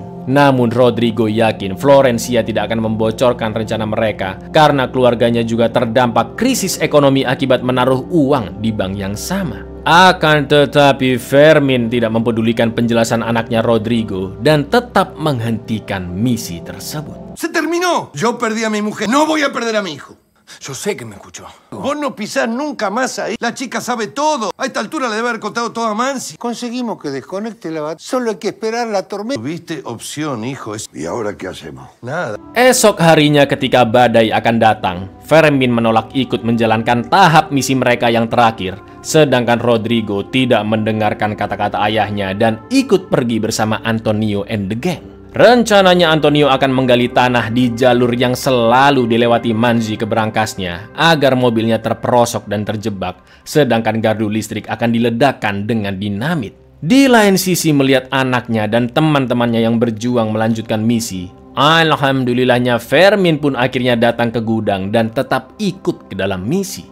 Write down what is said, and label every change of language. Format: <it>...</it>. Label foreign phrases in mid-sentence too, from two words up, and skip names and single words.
<id>Namun Rodrigo yakin Florencia tidak akan membocorkan rencana mereka karena keluarganya juga terdampak krisis ekonomi akibat menaruh uang di bank yang sama. Akan tetapi Fermin tidak mempedulikan penjelasan anaknya Rodrigo dan tetap menghentikan misi tersebut.</id> <es>Se terminó. Yo perdí a mi mujer. No voy a perder a mi hijo. Yo sé que me escuchó. Vos no pisás nunca más ahí. La chica sabe todo. A esta altura le debe haber contado todo a Manzi. Conseguimos que desconecte la batería. Solo hay que esperar la tormenta. Tuviste opción, hijo. ¿Y ahora qué hacemos? Nada.</es> <id>Esok harinya ketika badai akan datang, Fermin menolak ikut menjalankan tahap misi mereka yang terakhir. Sedangkan Rodrigo tidak mendengarkan kata-kata ayahnya dan ikut pergi bersama Antonio</id> <en>and the gang.</en> <id>Rencananya Antonio akan menggali tanah di jalur yang selalu dilewati Manzi ke berangkasnya agar mobilnya terperosok dan terjebak, sedangkan gardu listrik akan diledakkan dengan dinamit. Di lain sisi melihat anaknya dan teman-temannya yang berjuang melanjutkan misi, alhamdulillahnya Fermin pun akhirnya datang ke gudang dan tetap ikut ke dalam misi.</id>